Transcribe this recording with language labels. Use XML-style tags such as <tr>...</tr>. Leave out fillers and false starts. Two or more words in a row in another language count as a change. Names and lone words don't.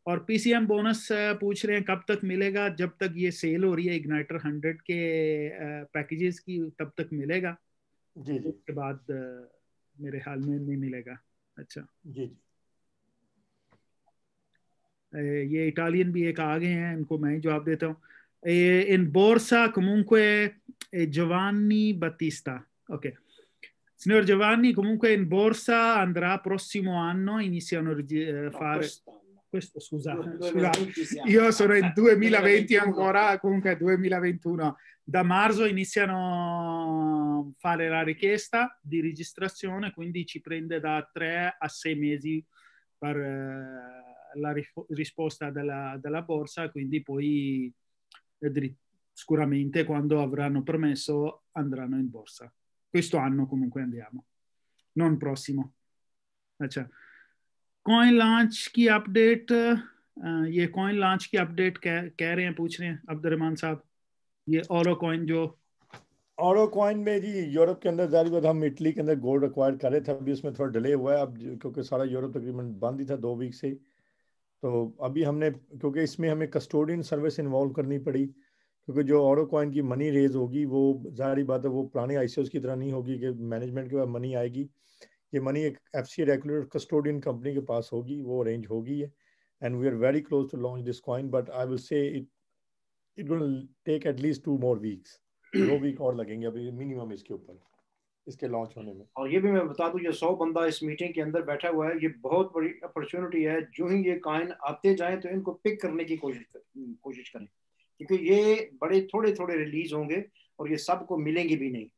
<hi>और</hi> <en>PCM bonus</en> <hi>पूछ रहे हैं कब तक मिलेगा? जब तक ये सेल हो रही है इग्नाइटर 100 के पैकेजेस की तब तक मिलेगा। जी जी। उसके बाद मेरे ख्याल में नहीं मिलेगा। अच्छा जी जी। ये इटालियन भी एक आ गए हैं, इनको मैं ही जवाब देता हूँ।</hi> <it>In borsa comunque Giovanni Battista. Ok. Signor Giovanni, comunque in borsa andrà prossimo anno, iniziano a fare... Questo, scusa, io sono in 2020 ancora, comunque 2021. Da marzo iniziano a fare la richiesta di registrazione, quindi ci prende da 3 a 6 mesi per la risposta della borsa, quindi poi sicuramente quando avranno permesso andranno in borsa. Questo anno comunque andiamo, non prossimo.</it> <hi>अच्छा,</hi> <en>coin launch</en> <hi>की अपडेट, ये</hi> <en>coin launch</en> <hi>की अपडेट कह रहे हैं, पूछ रहे हैं अब्दुर्रहमान साहब। ये ऑरो कॉइन जो ऑरो कॉइन में जी यूरोप के अंदर जारी बात, हम इटली के अंदर</hi> <en>gold acquire</en> <hi>कर रहे थे, अभी उसमें थोड़ा डिले हुआ है अब क्योंकि सारा यूरोप तकरीबन बंद ही था 2 वीक से। तो अभी हमने, क्योंकि इसमें हमें</hi> <en>custodian service involve</en> <hi>करनी पड़ी, क्योंकि जो ऑरो कॉइन की</hi> <en>money raise</en> <hi>होगी वो जारी बात है वो पुराने आईसीओस की तरह नहीं होगी कि मैनेजमेंट के पास मनी आएगी। ये मनी एक</hi> <en>FC regular custodian company</en> <hi>के पास होगी, वो अरेंज होगी है,</hi> <en>and we are very close to launch this coin, but I will say it will take atleast 2 more weeks,</en> <hi>2 वीक और लगेंगे अभी मिनिमम इसके ऊपर, इसके लॉन्च होने में। और ये भी मैं बता दूं, ये 100 बंदा इस मीटिंग के अंदर बैठा हुआ है, ये बहुत बड़ी अपॉर्चुनिटी है। जो ही ये कॉइन आते जाएं तो इनको पिक करने की कोशिश करें, क्योंकि ये बड़े थोड़े थोड़े रिलीज होंगे और ये सबको मिलेंगे भी नहीं।</hi>